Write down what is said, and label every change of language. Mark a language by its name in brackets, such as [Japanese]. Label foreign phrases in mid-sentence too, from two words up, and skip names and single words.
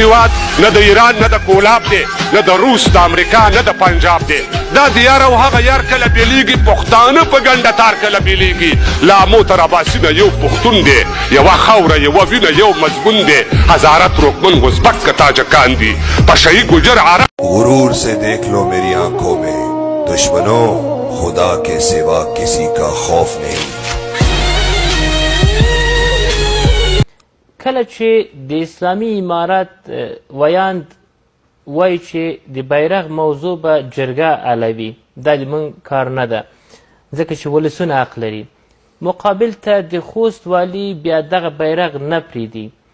[Pashto] هیواد نه د ایران، نه د کولاب دی، نه د روس، د امریکا، نه د پنجاب دی. دا د یار او هغه یار کله بیلیږي، پښتانه په ګنډه تار کله بیلیږي. لا مو تر اباسي نه یو پښتون دی، یوه خاوره، یوه وینه، یو مضمون دی. هزاره ترکمن، ازبک که تاجکان دي، پشه یي، ګوجر، عرب. [Urdu] غرور سے دیکھ لو میری آنکھوں میں، دشمنوں، خدا کے سوا کسی کا خوف نہیں. [Pashto] کله چې د اسلامي امارت، اه، ویاند وایي چې د بیرغ موضوع به جرګه حلوي، دا د موږ کار نه ده، ځکه چې ولسونه حق لري. مقابل ته د خوست والي بیا دغه بیرغ نه پریږدي.